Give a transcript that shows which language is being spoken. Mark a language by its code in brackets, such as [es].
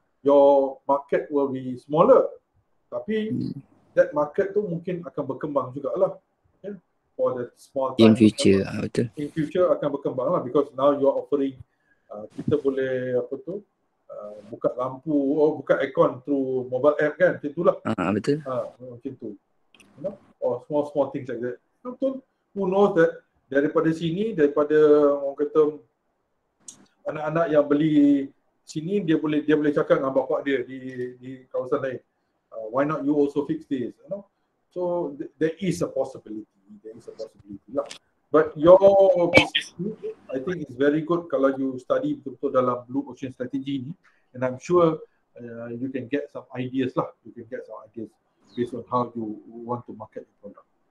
[en] Your market will be smaller, [ms] tapi that market tu mungkin akan berkembang juga lah. [en] Okay? For the small time. In future, betul. [ms] In future akan berkembang lah, [en] because now you are offering, [ms] kita boleh buka lampu, buka aircon [en] through mobile app [ms] kan, macam itulah. Betul. Macam tu. [en] Or small things like that. [ms] Betul. [en] Who knows that [ms] daripada orang kata anak-anak yang beli sini, dia boleh cakap dengan bapak dia di kawasan lain. [en] Why not you also fix this? So there is a possibility. Lah. But your business, I think is very good kalau you study betul-betul dalam blue ocean strategy ni, and I'm sure you can get some ideas lah. You can get some ideas based on how you want to market the product.